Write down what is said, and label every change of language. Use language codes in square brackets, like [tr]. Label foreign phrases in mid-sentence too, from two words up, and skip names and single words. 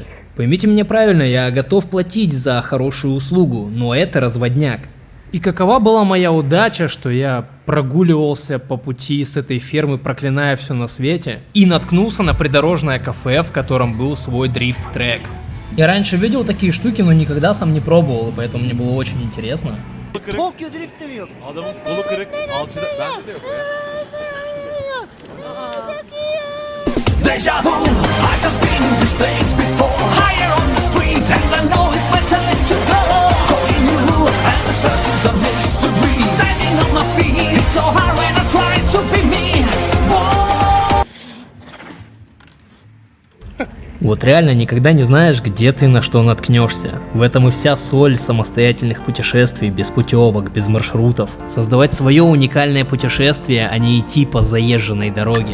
[ru] Поймите меня правильно, я готов платить за хорошую услугу, но это разводняк. И какова была моя удача, что я прогуливался по пути с этой фермы, проклиная все на свете, и наткнулся на придорожное кафе, в котором был свой дрифт-трек. Я раньше видел такие штуки, но никогда сам не пробовал, и поэтому мне было очень интересно. [tr] Tokyo Drift'te mi yok? Adamın kolu kırık, alçıda bende de yok ya. [en] Deja vu, I just been in this place before. Higher on the street and I know it's my time to go. Calling you and the searches of mystery. Standing on my feet, it's so hard when I try to be me. Whoa. [ru] Вот реально никогда не знаешь, где ты на что наткнешься. В этом и вся соль самостоятельных путешествий, без путевок, без маршрутов. Создавать свое уникальное путешествие, а не идти по заезженной дороге.